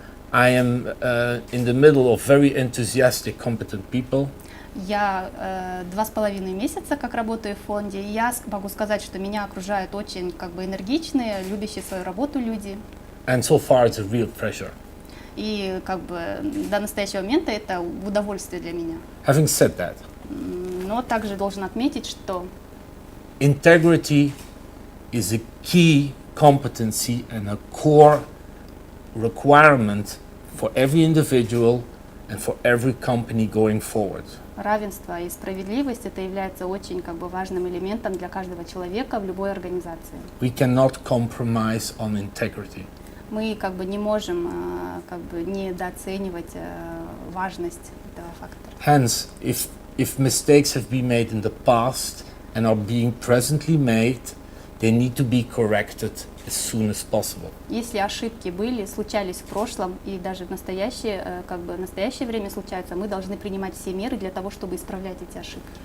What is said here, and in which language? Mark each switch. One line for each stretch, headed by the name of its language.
English: I am in the middle of very enthusiastic, competent people.
Russian: Я 2,5 месяца как работаю в фонде, и я могу сказать, что меня окружают очень как бы энергичные, любящие свою работу люди.
English: And so far it's a real pleasure.
Russian: И как бы до настоящего момента это удовольствие для меня.
English: Having said that,
Russian: Но также должен отметить, что
English: integrity is a key competency and a core requirement for every individual and for every company going forward.
Russian: равенство и справедливость это является очень как бы важным элементом для каждого человека в любой организации.
English: We cannot compromise on integrity.
Russian: Мы как бы не можем как бы недооценивать важность этого фактора.
English: Hence, if mistakes have been made in the past and are being presently made, they need to be corrected as soon as possible.
Russian: Если ошибки случались в прошлом и даже в настоящее время случаются, мы должны принимать все меры для того, чтобы исправлять эти ошибки.